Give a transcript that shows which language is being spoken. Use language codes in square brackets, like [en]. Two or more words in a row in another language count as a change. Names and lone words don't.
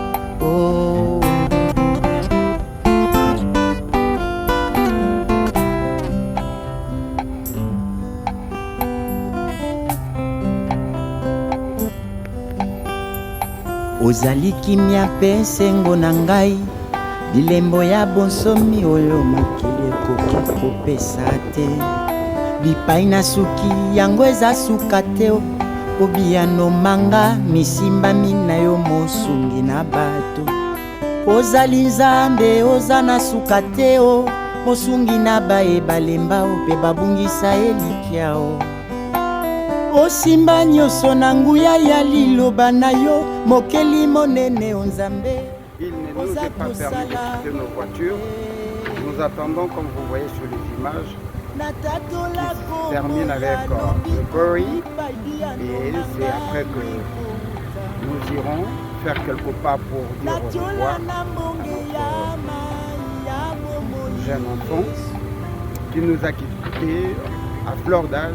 [ln] Ozali kimia mpe sengo na ngai, bilembo ya bonsomi oyo mokili ekoki kopesa te. Bipai na suki yango eza suka te o, obiyano manga misimbami na yo mosungi na bato. Ozali nzambe oza na suka te o, mosungi na baye balemba o mpe babungisa elikia o. Osimba nyonso na nguya ya liloba na yo, mokeli monene o Nzambe. [fr] Il ne nous est pas permis de quitter nos voitures. Nous attendons, comme vous voyez sur les images, qui se termine avec le Bury. Et c'est après que nous irons faire quelques pas pour dire au revoir à notre jeune enfant qui nous a quittés à fleur d'âge.